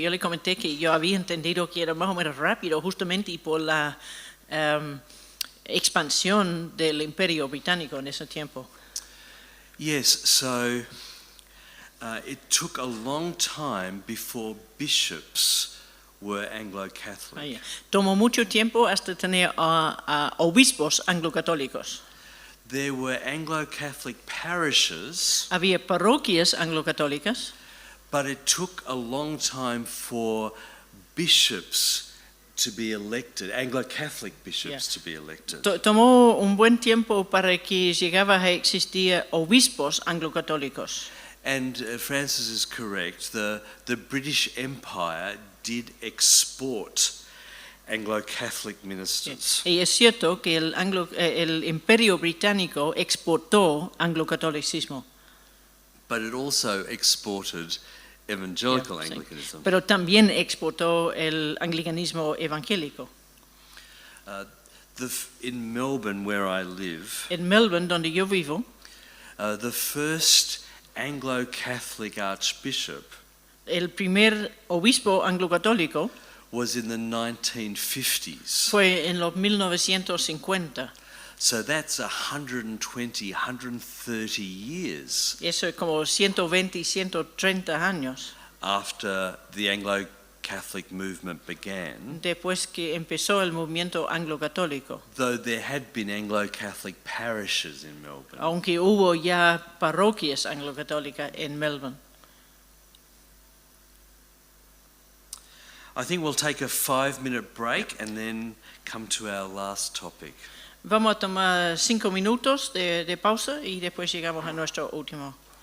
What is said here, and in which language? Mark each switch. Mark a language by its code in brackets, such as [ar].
[es] Yo le comenté que yo había entendido que era más o menos rápido justamente y por la expansión del imperio británico en ese tiempo. [en] Yes, so it took a long time before bishops were Anglo-Catholic. [es] Tomó mucho tiempo hasta tener a obispos anglo-católicos. [en] There were Anglo-Catholic parishes, [es] Había parroquias anglo-católicas, [en] but it took a long time for bishops to be elected, Anglo-Catholic bishops to be elected. [es] Tomó un buen tiempo para que llegaba a existir obispos anglo-católicos. [en] And Francis is correct, the British Empire did export Anglo-Catholic ministers. [es] Y es cierto que el imperio británico exportó anglo-catolicismo. [en] But it also exported evangelical [es] Sí. [en] Anglicanism. [es] Pero también exportó el anglicanismo evangélico. [en] In Melbourne, where I live, [es] En Melbourne, donde yo vivo, [en] the first Anglo-Catholic archbishop [es] el primer obispo anglo-católico [en] was in the 1950s. [es] fue en los 1950. [en] So that's 120, 130 years [es] Eso es como 120 y 130 años [en] after the Anglo-Catholic movement began, [es] después que empezó el movimiento anglo-católico. [en] though there had been Anglo-Catholic parishes in Melbourne. [es] Aunque hubo ya parroquias anglo-católicas en Melbourne. [en] I think we'll take a 5-minute break and then come to our last topic. [es] Vamos a tomar 5 minutos de pausa y después llegamos a nuestro último